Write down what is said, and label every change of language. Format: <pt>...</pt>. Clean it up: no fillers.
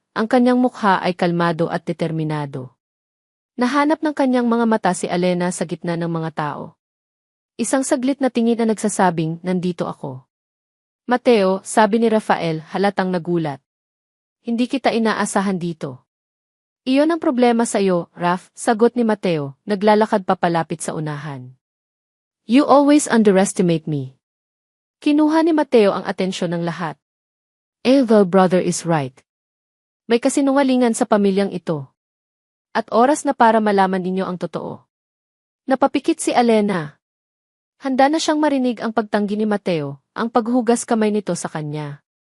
<tl>Ang kanyang mukha ay kalmado at determinado. Nahanap ng kanyang mga mata si Elena sa gitna ng mga tao. Isang saglit na tingin na nagsasabing, nandito ako. Mateo, sabi ni Rafael, halatang nagulat. Hindi kita inaasahan dito. Iyon ang problema sa iyo, Raf, sagot ni Mateo, naglalakad papalapit sa unahan.</tl> <en>You always underestimate me.</en> <tl>Kinuha ni Mateo ang atensyon ng lahat.</tl> <en>The brother is right.</en> <tl>May kasinungalingan sa pamilyang ito. At oras na para malaman ninyo ang totoo. Napapikit si Elena. Handa na siyang marinig ang pagtanggi ni Mateo, ang paghugas kamay nito sa kanya.</tl>